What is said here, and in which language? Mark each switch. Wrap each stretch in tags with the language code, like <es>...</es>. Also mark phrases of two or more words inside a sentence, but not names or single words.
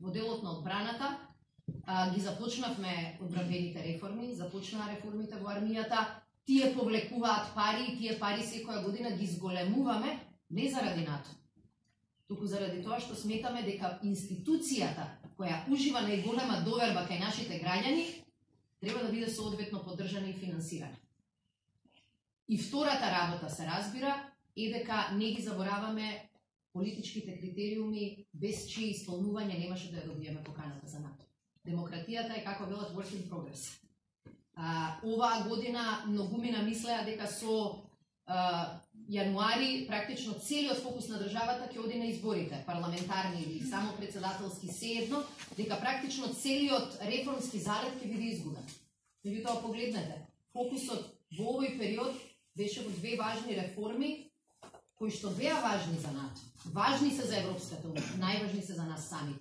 <mk>Во делот на одбраната ги започнавме одбранбените реформи, започнаа реформите во армијата, тие повлекуваат пари и тие пари секоја година ги зголемуваме не заради НАТО, туку заради тоа што сметаме дека институцијата која ужива најголема доверба кај нашите граѓани треба да биде соодветно поддржана и финансирана. И втората работа се разбира е дека не ги забораваме политичките критериуми без чии исполнување немаше да ја добиеме поканата за НАТО. Демократијата е, како велат,</mk> <en>work in progress.</en> <mk>Оваа година многумина мислеа дека со јануари практично целиот фокус на државата ќе оди на изборите, парламентарни или само председателски, seедно, дека практично целиот реформски залет ќе биде изгубен. Меѓутоа погледнете, фокусот во овој период беше во две важни реформи кои што беа важни за НАТО, важни се за Европската унија, најважни се за нас самите.</mk>